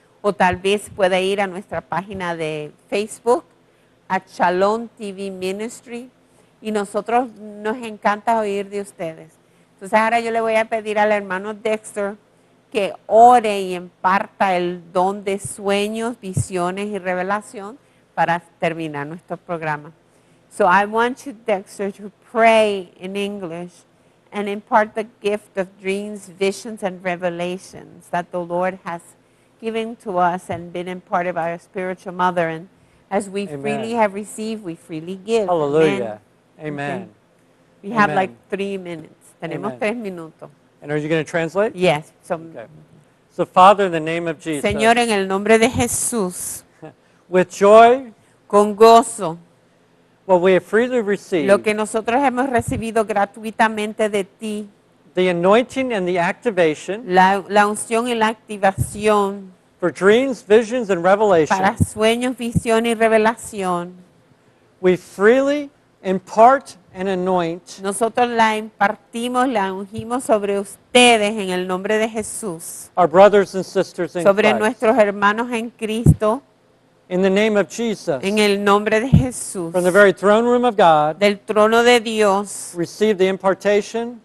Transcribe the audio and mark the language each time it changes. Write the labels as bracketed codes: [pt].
[es] O tal vez pueda ir a nuestra página de Facebook, a Shalom TV Ministry, y nosotros nos encanta oír de ustedes. Entonces ahora yo le voy a pedir al hermano Dexter que ore y imparta el don de sueños, visiones y revelación para terminar nuestro programa. [en] So I want you, Dexter, to pray in English and impart the gift of dreams, visions, and revelations that the Lord has given to us and been imparted by our spiritual mother. And as we Amen. freely have received, we freely give. Hallelujah. Amen. Amen. Okay. We have Amen. like 3 minutes. [es] Tenemos [en] Amen. [es] 3 minutos. [en] And are you going to translate? Yes. So, Okay. So, Father, in the name of Jesus, [es] Señor, en el nombre de Jesús, [en] with joy, [es] con gozo, [en] what we have freely received, [es] lo que nosotros hemos recibido gratuitamente de ti, [en] the anointing and the activation [es] la unción y la activación [en] for dreams, visions, and [es] para [en] revelation, [es] sueños, visión y revelación, [en] we freely impart and anoint [es] nosotros la impartimos, la ungimos sobre ustedes en el nombre de Jesús, [en] our brothers and sisters in [es] sobre [en] Christ. [es] nuestros hermanos en Cristo, [en] In the name of Jesus, [es] en el nombre de Jesús, [en] from the very throne room of God, [es] del trono de Dios, [en] receive the impartation